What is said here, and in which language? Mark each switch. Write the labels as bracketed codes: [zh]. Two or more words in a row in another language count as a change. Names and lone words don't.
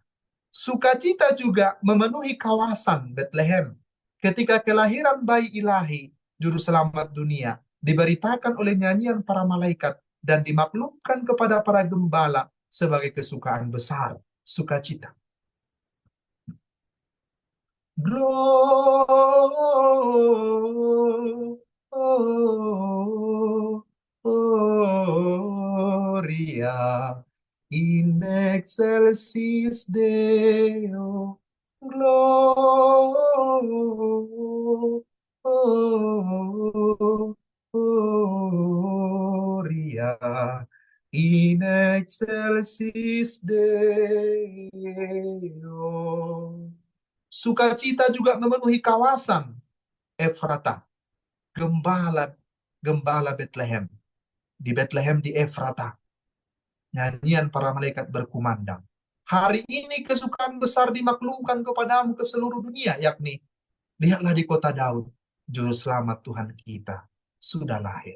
[id] Sukacita juga memenuhi kawasan Bethlehem ketika kelahiran bayi ilahi, juru selamat dunia, diberitakan oleh nyanyian para malaikat dan dimaklumkan kepada para gembala sebagai kesukaan besar, sukacita. [la] Gloria in excelsis Deo. Gloria in excelsis Deo. [id] Sukacita juga memenuhi kawasan Efrata, gembala gembala Bethlehem. Di Bethlehem di Efrata, nyanyian para malaikat berkumandang. Hari ini kesukaan besar dimaklumkan kepadamu ke seluruh dunia, yakni lihatlah di kota Daud, juru selamat Tuhan kita sudah lahir.